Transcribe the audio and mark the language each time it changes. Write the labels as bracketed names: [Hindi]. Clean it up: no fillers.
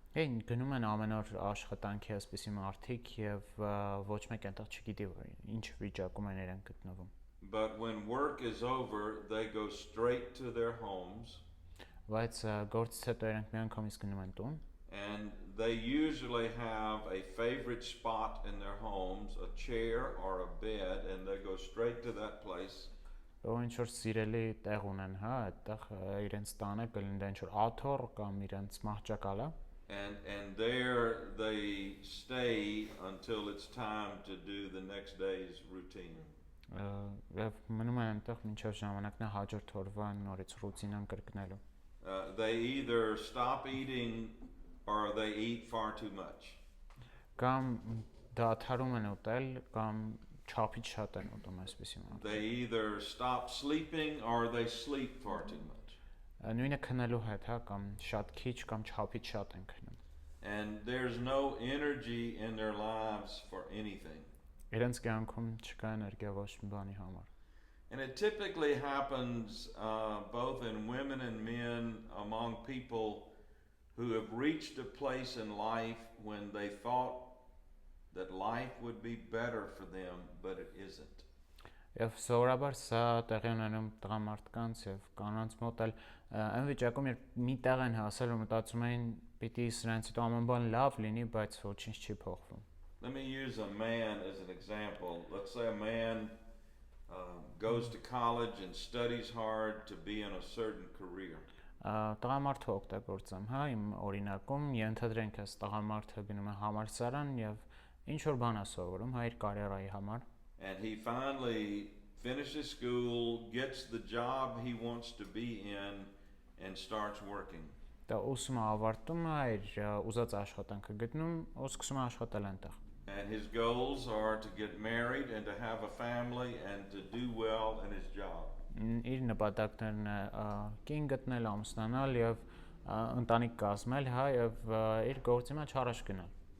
[Armenian] Այն գնում են ամեն օր աշխատանքի այսպիսի մարդիկ եւ ոչ մեկ այնտեղ չգիտի ինչ վիճակում են իրենք գտնվում։ [English] But when work is over, they go straight to their homes. [Armenian] Բայց գործից հետո իրենք միանգամից գնում են տուն։ [English] And they usually have a favorite spot in their homes, a chair or a bed, and they go straight to that place. [Armenian] Որ ինչ որ սիրելի տեղ ունեն, հա, այդտեղ իրենց տանը կլինի ինչ որ աթոռ կամ իրենց մահճակալը։ [English] And there they stay until it's time to do the next day's routine. [Armenian] Եվ մնում են այնտեղ մինչև ժամանակն է հաջորդ օրվա նորից ռուտինան կրկնելու։ [English] They either stop eating or they eat far too much. [Armenian] Կամ դադարում են ուտել, կամ չափից շատ են ուտում այսպիսի մարդիկ։ [English] They either stop sleeping or they sleep far too much. [Armenian] Նույնը քնելու հետ, հա, կամ շատ քիչ, կամ չափից շատ են քնում։ [English] And there's no energy in their lives for anything. [Armenian] Իրենց կյանքում չկա էներգիա ոչ մի բանի համար։ [English] And it typically happens both in women and men among people who have reached a place in life when they thought that life would be better for them, but it isn't. [Armenian] Եվ սովորաբար սա տեղի ունենում տղամարդկանց եւ կանանց մոտ էլ այն վիճակում երբ մի տեղ են հասել ու մտածում են պիտի սրանից հետո ամեն բան լավ լինի, բայց ոչինչ չի փոխվում։ [English] Let me use a man as an example. Let's say a man goes to college and studies hard to be in a certain career. [Armenian] Տղամարդը օգտագործեմ, հա, իմ օրինակում ենթադրենք այս տղամարդը գնում է համալսարան եւ ինչ որ բան է սովորում, հա, իր կարիերայի համար։ [English] And he finally finishes school, gets the job he wants to be in and starts working. [Armenian] Դա ուսումը ավարտում է, իր ուզած աշխատանքը գտնում, ու սկսում է աշխատել այնտեղ։ [English] And his goals are to get married and to have a family and to do well in his job. [Armenian] Իր նպատակներն է կին գտնել, ամուսնանալ եւ ընտանիք կազմել, հա, եւ իր գործի մեջ առաջ գնալ։